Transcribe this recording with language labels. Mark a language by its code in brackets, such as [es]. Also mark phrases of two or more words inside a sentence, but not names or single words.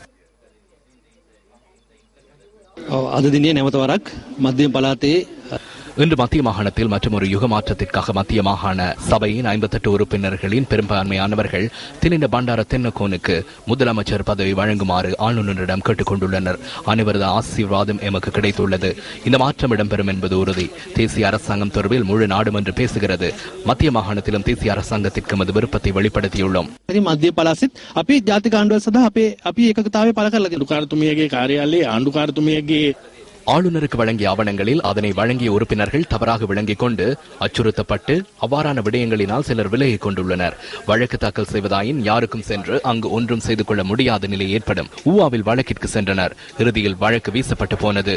[ta] இன்று மத்திய மாகாணத்தில் மற்றொரு யுக மாற்றத்திற்காக மத்திய மாகாண சபையின் 58 உறுப்பினர்களின் பெரும்பான்மையானவர்கள் திலின பண்டார தென்னக்கோனுக்கு முதலமைச்சர் பதவி வழங்குமாறு ஆளுநரிடம் கேட்டுக் கொண்டுள்ளனர். அனைவரது ஆசீர்வாதம் எமக்கு கிடைத்துள்ளது. இந்த மாற்றம் இடம்பெறும் என்பது உறுதி. தேசிய அரசாங்கம் தொடர்பில் முழு நாடும் என்று பேசுகிறது. மத்திய மாகாணத்திலும் தேசிய அரசாங்கத்திற்கு எமது விருப்பத்தை வெளிப்படுத்தியுள்ளோம். [si] මධ්‍ය පළාතෙත් අපි ජාතික ආණ්ඩුව සඳහා අපි ඒකකතාවය පළ කරලා ආණ්ඩුකාරතුමියගේ කාර්යාලයේ ආණ්ඩුකාරතුමියගේ [ta] ஆளுநருக்கு வழங்கிய ஆவணங்களில் அதனை வழங்கிய உறுப்பினர்கள் தவறாக விளங்கிக் கொண்டு அச்சுறுத்தப்பட்டு அவ்வாறான விடயங்களினால் சிலர் விலகிக் கொண்டுள்ளனர். வழக்கு தாக்கல் செய்வதாயின் யாருக்கும் சென்று அங்கு ஒன்றும் செய்து கொள்ள முடியாத நிலை ஏற்படும். ஊவாவில் வழக்கிற்கு சென்றனர். இறுதியில் வழக்கு வீசப்பட்டு போனது.